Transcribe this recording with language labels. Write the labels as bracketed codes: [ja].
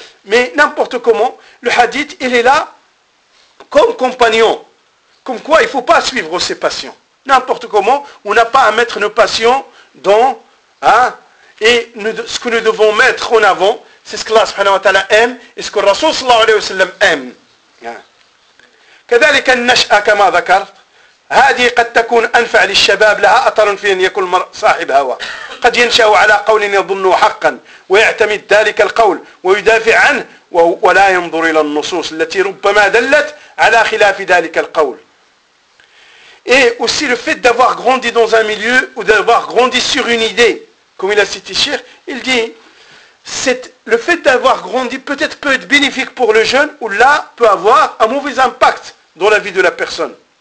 [fr] Mais n'importe comment, le hadith, il est là comme compagnon. Comme quoi, il ne faut pas suivre ses passions. N'importe comment, on n'a pas à mettre nos passions dans... Hein, et nous, ce que nous devons mettre en avant, c'est ce que Allah subhanahu wa ta'ala aime et ce que Rasul sallallahu alayhi wa sallam aime. [ar] كذلك النشأة كما ذكرت هذه قد تكون أنفع للشباب لها أطر في أن يكون صاحب هوى قد ينشأ على قول يظنه حقا ويعتمد ذلك القول ويدافع عنه ولا ينظر إلى النصوص التي ربما دلت على خلاف ذلك القول. [fr] Et aussi le fait d'avoir grandi dans un milieu ou d'avoir grandi sur une idée, comme il a cité Shir, il dit, le fait d'avoir grandi peut-être peut être bénéfique pour le jeune ou là peut avoir un mauvais impact dans la vie de la personne.